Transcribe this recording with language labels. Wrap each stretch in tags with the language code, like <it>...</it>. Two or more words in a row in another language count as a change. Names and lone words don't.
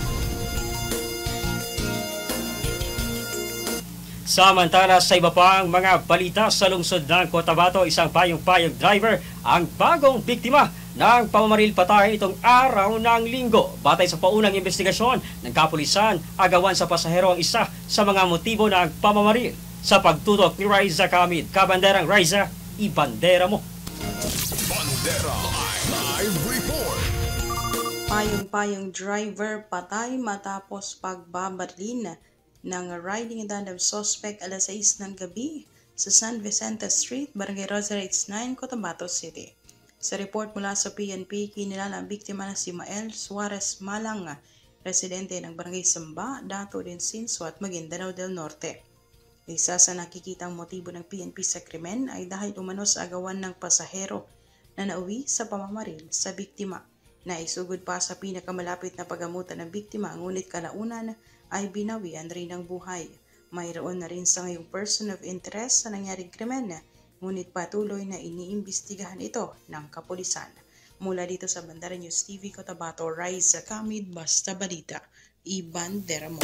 <tl>Samantala sa iba pang mga balita sa lungsod ng Cotabato, isang payong-payong driver ang bagong biktima ng pamamaril patay itong araw ng Linggo. Batay sa paunang investigasyon ng kapulisan, agawan sa pasahero ang isa sa mga motibo ng pamamaril. Sa pagtutok ni Riza Kamid, Kabanderang Riza, ibandera mo. Bandera Live Report. Payong-payong driver patay matapos pagbabaril ng</tl> <en>riding tandem suspect</en> <tl>alas 6 ng gabi sa San Vicente Street, Barangay Rosarito 9, Cotabato City. Sa report mula sa PNP, kinilala ang biktima na si Mael Suarez Malang, residente ng Barangay Samba, Dato del Sinso at Maguindanao del Norte. Isa sa nakikitang motibo ng PNP sa krimen ay dahil umano sa agawan ng pasahero na nauwi sa pamamaril sa biktima. Naisugod pa sa pinakamalapit na pagamutan ng biktima, ngunit kalaunan ay binawian rin ng buhay. Mayroon na rin sa ngayong</tl> <en>person of interest</en> <tl>sa nangyaring krimen, ngunit patuloy na iniimbestigahan ito ng kapulisan. Mula dito sa Bandera News TV Cotabato, Riza Kamid, Basta Balita, ibandera mo.</tl>